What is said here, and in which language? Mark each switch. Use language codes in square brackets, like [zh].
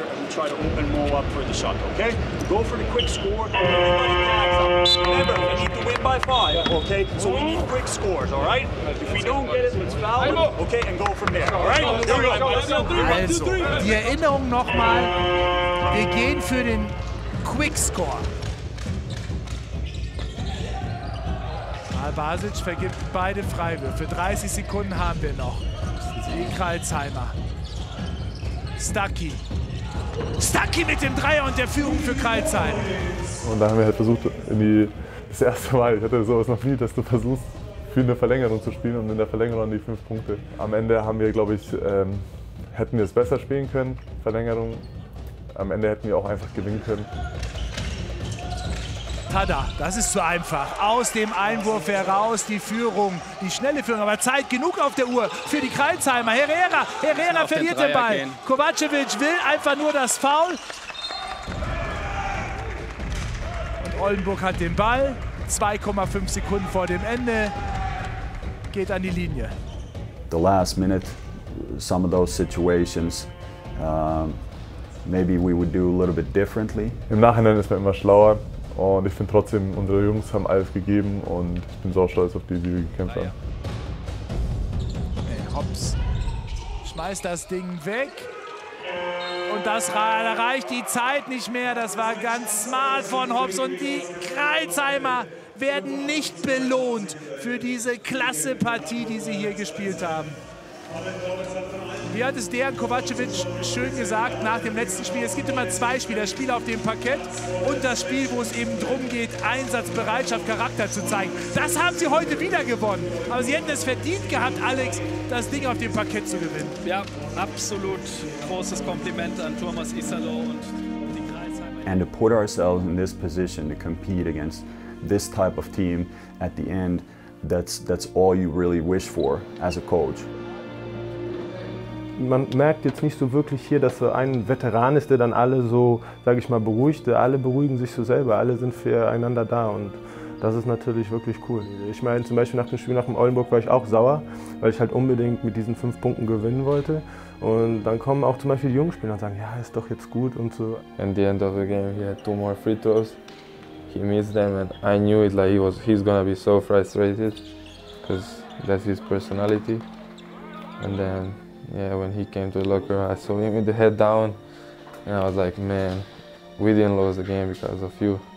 [en] Try to open Mo up for the shot, okay? Go for the quick score. Everybody tags up. Remember, we need to win by 5, okay? So we need quick scores, all right? If we don't get it, let's foul it, okay? And go from there, all right? Here we go. [de] Also, die Erinnerung nochmal. Wir gehen für den Quick Score. Basic vergibt beide Freiwürfe. 30 Sekunden haben wir noch. Crailsheimer. Stuckey. Stuckey mit dem Dreier und der Führung für Crailsheim. Und da haben wir halt versucht, das erste Mal, ich hatte sowas noch nie, dass du versuchst, für eine Verlängerung zu spielen und in der Verlängerung die 5 Punkte. Am Ende haben wir, glaube ich, hätten wir es besser spielen können, Verlängerung. Am Ende hätten wir auch einfach gewinnen können. Tada, das ist zu einfach. Aus dem Einwurf heraus die Führung, die schnelle Führung, aber Zeit genug auf der Uhr für die Crailsheimer. Herrera verliert den Ball. Kovacevic will einfach nur das Foul. Und Oldenburg hat den Ball. 2,5 Sekunden vor dem Ende. Geht an die Linie. [en] The last minute, some of those situations, maybe we would do a little bit differently. [de] Im Nachhinein ist man immer schlauer. Und ich finde trotzdem, unsere Jungs haben alles gegeben und ich bin so stolz auf die wir gekämpft haben. Hobbs schmeißt das Ding weg. Und da reicht die Zeit nicht mehr. Das war ganz smart von Hobbs. Und die Crailsheimer werden nicht belohnt für diese klasse Partie, die sie hier gespielt haben. Wie hat es Dejan Kovacevic schön gesagt nach dem letzten Spiel? Es gibt immer 2 Spiele, das Spiel auf dem Parkett und das Spiel, wo es eben darum geht, Einsatz, Bereitschaft, Charakter zu zeigen. Das haben sie heute wieder gewonnen. Aber sie hätten es verdient gehabt, Alex, das Ding auf dem Parkett zu gewinnen. Ja, absolut großes Kompliment an Thomas Isalo und die Crailsheimer. [en] And to put ourselves in this position to compete against this type of team at the end, that's all you really wish for as a coach. [de] Man merkt jetzt nicht so wirklich hier, dass so ein Veteran ist, der dann alle so, sage ich mal, beruhigt. Alle beruhigen sich so selber, alle sind füreinander da und das ist natürlich wirklich cool. Ich meine, zum Beispiel nach dem Spiel nach dem Oldenburg war ich auch sauer, weil ich halt unbedingt mit diesen 5 Punkten gewinnen wollte. Und dann kommen auch zum Beispiel die jungen Spieler und sagen, ja, ist doch jetzt gut und so. [en] At the end of the game, he had 2 more free throws. He missed them and I knew it, like he's gonna be so frustrated because that's his personality. And then yeah, when he came to the locker, I saw him with the head down, and I was like, man, we didn't lose the game because of you.